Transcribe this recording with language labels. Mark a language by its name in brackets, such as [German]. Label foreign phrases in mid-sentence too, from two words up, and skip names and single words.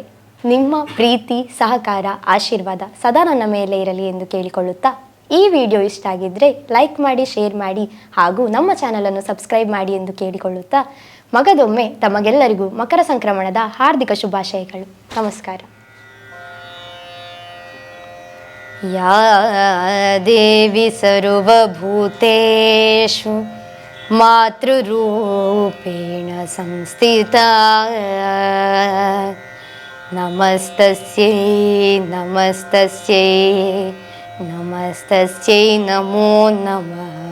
[Kannada] ನಿಮ್ಮ ಪ್ರೀತಿ, ಸಹಕಾರ, ಆಶೀರ್ವಾದ ಸದಾ ನನ್ನ ಮೇಲೆ ಇರಲಿ ಎಂದು ಕೇಳಿಕೊಳ್ಳುತ್ತಾ, ಈ ವಿಡಿಯೋ ಇಷ್ಟ ಆಗಿದ್ದರೆ ಲೈಕ್ ಮಾಡಿ, ಶೇರ್ ಮಾಡಿ ಹಾಗೂ ನಮ್ಮ ಚಾನಲನ್ನು ಸಬ್ಸ್ಕ್ರೈಬ್ ಮಾಡಿ ಎಂದು ಕೇಳಿಕೊಳ್ಳುತ್ತಾ, ಮಗದೊಮ್ಮೆ ತಮಗೆಲ್ಲರಿಗೂ ಮಕರ ಸಂಕ್ರಮಣದ ಹಾರ್ದಿಕ ಶುಭಾಶಯಗಳು. ನಮಸ್ಕಾರ. [Sanskrit] या देवी सर्वभूतेषु मातृरूपेण संस्थिता नमस्तस्यै नमस्तस्यै नमस्तस्यै नमो नमः.